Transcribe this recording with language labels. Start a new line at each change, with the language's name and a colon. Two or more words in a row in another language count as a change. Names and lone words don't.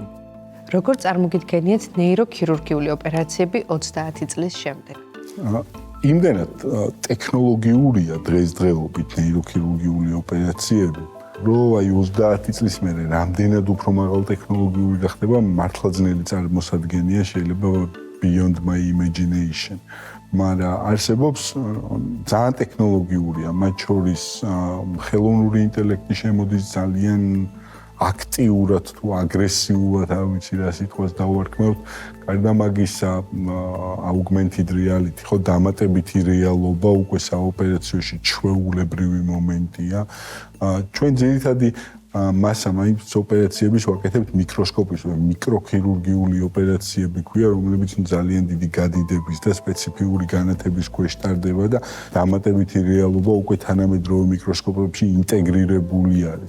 Georgian: როგორ წარმოგიდგენიათ ნეიროქირურგიული ოპერაციები 30 წლის შემდეგ? იმდენად ტექნოლოგიურია დღესდღეობით ნეიროქირურგიული ოპერაციები, რომ აი 30 წლის მერე რამდენად უფრო მაღალ ტექნოლოგიური გახდება, მართლა ძნელი წარმოსადგენია, შეიძლება
English: beyond my imagination.
Georgian: მაგრამ არსებობს ძალიან ტექნოლოგიურია, მათ შორის ხელოვნური ინტელექტი შემოდის ძალიან აქტიურად თუ აგრესიულად, არ ვიცი რა სიტყვას დავარქმევთ, გარდა მაგისა
English: augmented reality,
Georgian: ხო, დამატებითი რეალობა უკვე საოპერაციოში ჩვეულებრივი მომენტია. ჩვენ ძირითადი მასა მაინც ოპერაციების ვაკეთებთ მიკროსკოპის, მიკროქირურგიული ოპერაციები ქვია, რომლებიც ძალიან დიდი გადიდების და სპეციფიური განათების ქვეშ ტარდება და დამატებითი რეალობა უკვე თანამედროვე მიკროსკოპებში ინტეგრირებული არის.